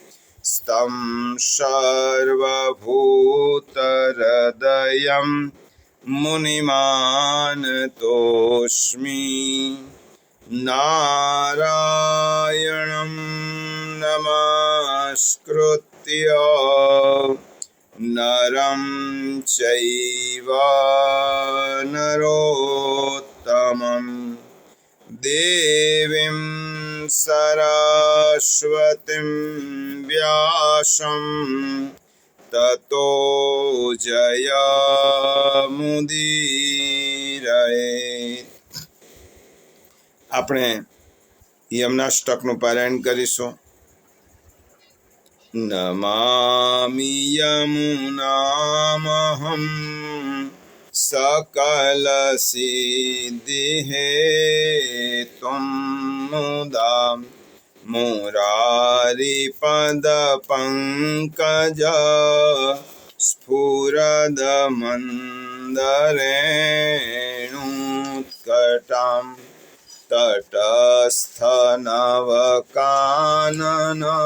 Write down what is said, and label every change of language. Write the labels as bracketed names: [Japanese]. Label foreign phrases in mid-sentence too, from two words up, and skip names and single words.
[Sanskrit] स्तं सर्वभूतहृदयं मुनिमानतोऽस्मि नारायणं नमस्कृत्य नरं चैव नरोत्तमं देवीं सरस्वतीं व्यासं ततो जयमुदीरयेत्। [Gujarati] આપણે યમનાષ્ટકનું પારાયણ કરીશું. [Sanskrit] નમામિ યમુનામહં सकल सिद्धि हेतुं मुदा मुरारी पद पंकज स्फुरद मंदरेणुत्कटां तटस्थ नवकानन